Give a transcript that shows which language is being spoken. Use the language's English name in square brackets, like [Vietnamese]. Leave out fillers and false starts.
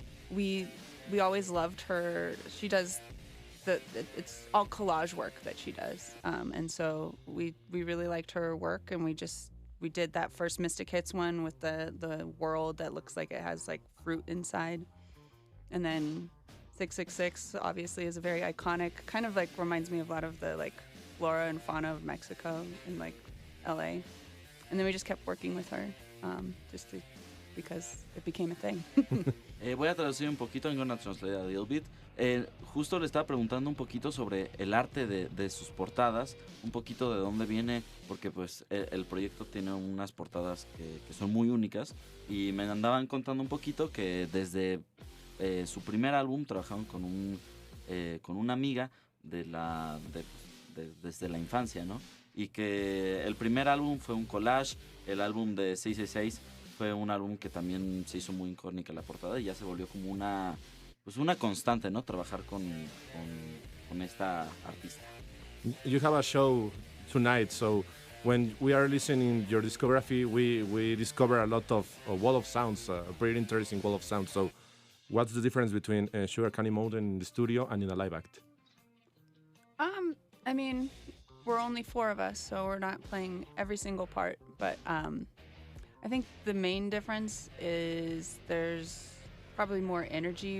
[English] We always loved her. She does it's all collage work that she does, and so we really liked her work, and we did that first Mystic Hits one with the world that looks like it has like fruit inside, and then 666 obviously is a very iconic, kind of like reminds me of a lot of the like flora and fauna of Mexico and like LA, and then we just kept working with her because it became a thing. [Spanish] Voy a traducir un poquito, [English] I'm gonna translate a little bit. [Spanish] Justo le estaba preguntando un poquito sobre el arte de sus portadas, un poquito de dónde viene, porque pues el proyecto tiene unas portadas que son muy únicas, y me andaban contando un poquito que desde su primer álbum trabajaron con una amiga desde la infancia, ¿no? Y que el primer álbum fue un collage, el álbum de 666 fue un álbum que también se hizo muy icónica la portada, y ya se volvió como una constante, ¿no? Trabajar con esta artista. [English] You have a show tonight, so when we are listening your discography, we discover a lot of wall of sounds, a pretty interesting wall of sounds. So what's the difference between Sugar Candy Mode in the studio and in a live act? I mean, we're only 4 of us, so we're not playing every single part, but I think the main difference is there's probably more energy.